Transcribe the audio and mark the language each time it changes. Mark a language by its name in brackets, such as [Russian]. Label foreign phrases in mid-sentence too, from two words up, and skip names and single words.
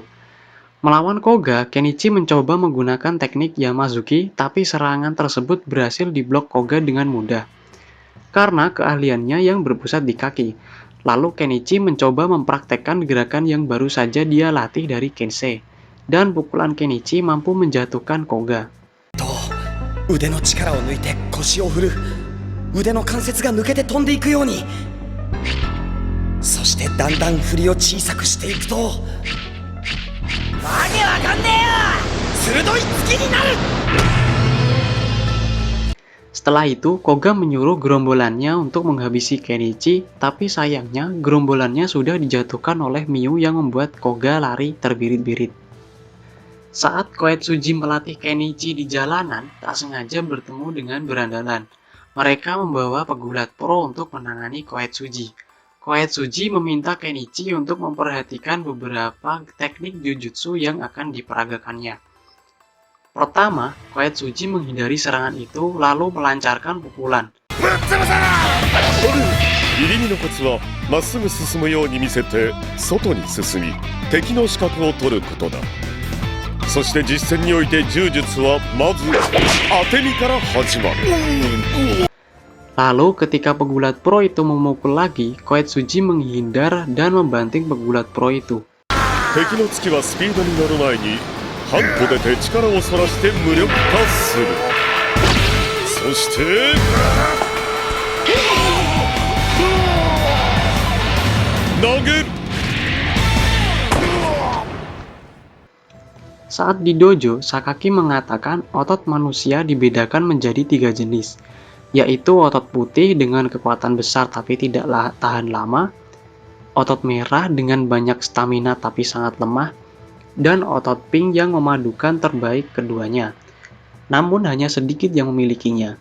[Indonesian] Melawan Koga, Kenichi mencoba menggunakan teknik Yamazuki, tapi serangan tersebut berhasil diblok Koga dengan mudah. Karena keahliannya yang berpusat di kaki, lalu Kenichi mencoba mempraktekkan gerakan yang baru saja dia latih dari Kensei, dan pukulan Kenichi mampu menjatuhkan Koga. [Japanese] 腕の力を抜いて腰を振る。腕の関節が抜けて飛んでいくように。そしてだんだん振りを小さくしていくと、わけわかんねえよ！鋭い突きになる！ [Indonesian] Setelah itu, Koga menyuruh gerombolannya untuk menghabisi Kenichi, tapi sayangnya gerombolannya sudah dijatuhkan oleh Miu yang membuat Koga lari terbirit-birit. Saat Koetsuji melatih Kenichi di jalanan, tak sengaja bertemu dengan berandalan. Mereka membawa pegulat pro untuk menangani Koetsuji. Koetsuji meminta Kenichi untuk memperhatikan beberapa teknik jujutsu yang akan diperagakannya. Pertama, Koetsuji menghindari serangan itu lalu melancarkan pukulan. [Japanese] 入り身のコツはまっすぐ進むように見せて外に進み敵の視覚を取ることだ。そして実戦において柔術はまず当て身から始まる。 [Indonesian] Lalu ketika pegulat pro itu memukul lagi, Koetsuji menghindar dan membanting pegulat pro itu. [Japanese] 敵の突きはスピードに乗る前に半歩出て力をそらして無力化する。そして投げる。 [Indonesian] Saat di dojo, Sakaki mengatakan otot manusia dibedakan menjadi 3 jenis, yaitu otot putih dengan kekuatan besar tapi tidak tahan lama, otot merah dengan banyak stamina tapi sangat lemah, dan otot pink yang memadukan terbaik keduanya, namun hanya sedikit yang memilikinya.